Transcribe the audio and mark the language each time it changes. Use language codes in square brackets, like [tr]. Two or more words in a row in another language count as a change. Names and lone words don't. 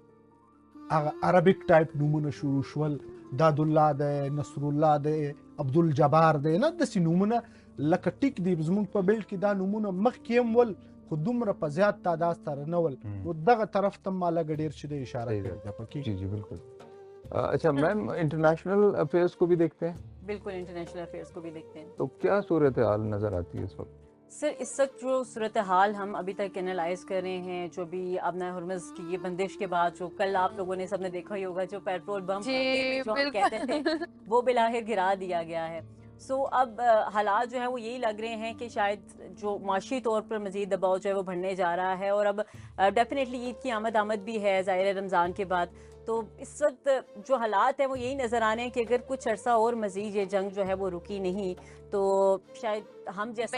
[ps] دی هغه [en] Arabic type [ps] نومونه شروع شول داد الله دی نصر الله دی عبدالجبار دی نه داسې نومونه لکه ټیک دی زموږ په بیلټ کې دا نومونه مخکې هم ول خو دومره په زیات تعداد سره نه ول نو دغه طرف ته ما لږ ډېر چې دی اشاره کړې ده پکې [ur] جی جی بالکل اچھا میم [en] international affairs [ur] کو بھی دیکھتے ہیں بالکل [en] international affairs [ur] کو بھی دیکھتے ہیں تو کیا صورت حال نظر آتی ہے اس وقت سر اس وقت جو صورت حال ہم ابھی تک اینالائز کر رہے ہیں جو بھی ابنا ہرمز کی یہ بندش کے بعد جو کل آپ لوگوں نے سب نے دیکھا ہی ہوگا جو [en] petrol bomb [ur] جو ہم کہتے تھے وہ بالآخر گرا دیا گیا ہے سو اب حالات جو ہے وہ یہی لگ رہے ہیں کہ شاید جو معاشی طور پر مزید دباؤ جو ہے وہ بڑھنے جا رہا ہے اور اب ڈیفینیٹلی عید کی آمد بھی ہے ظاہر رمضان کے بعد تو اس وقت جو حالات ہیں وہ یہی نظر آ رہے ہیں کہ اگر کچھ عرصہ اور مزید یہ جنگ جو ہے وہ رکی نہیں تو شاید ہم جیسا